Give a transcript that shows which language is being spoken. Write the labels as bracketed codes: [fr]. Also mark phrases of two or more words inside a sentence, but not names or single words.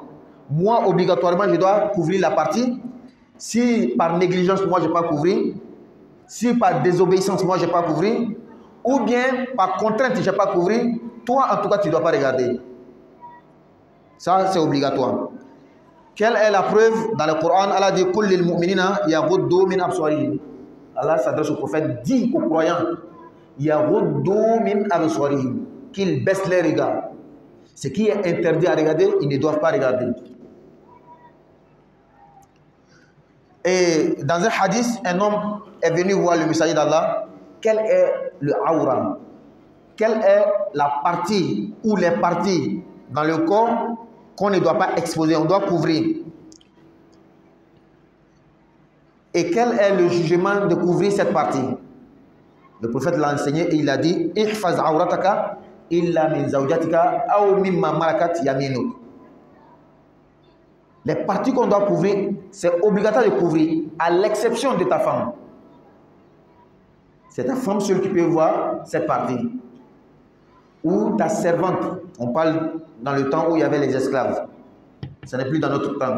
[fr] Moi, obligatoirement, je dois couvrir la partie. Si par négligence, moi, je n'ai pas couvrir. Si par désobéissance, moi, je n'ai pas couvrir. Ou bien par contrainte, je n'ai pas couvrir. Toi, en tout cas, tu ne dois pas regarder. Ça, c'est obligatoire. Quelle est la preuve? Dans le Coran, Allah dit [ar] قل للمؤمنين يغضوا من أبصارهم. [fr] Allah s'adresse au prophète, dit aux croyants [ar] يغضوا من أبصارهم, [fr] qu'ils baissent les regards. Ce qui est interdit à regarder, ils ne doivent pas regarder. Et dans un hadith, un homme est venu voir le messager d'Allah. Quel est le awra? Quelle est la partie ou les parties dans le corps qu'on ne doit pas exposer, on doit couvrir? Et quel est le jugement de couvrir cette partie? Le prophète l'a enseigné et il a dit [ar] احفظ عورتك إلا من زوجتك أو مما ملكت يمينك. [fr] Les parties qu'on doit couvrir, c'est obligatoire de couvrir, à l'exception de ta femme. C'est ta femme seule qui peut voir cette partie. Ou ta servante. On parle dans le temps où il y avait les esclaves. Ce n'est plus dans notre temps.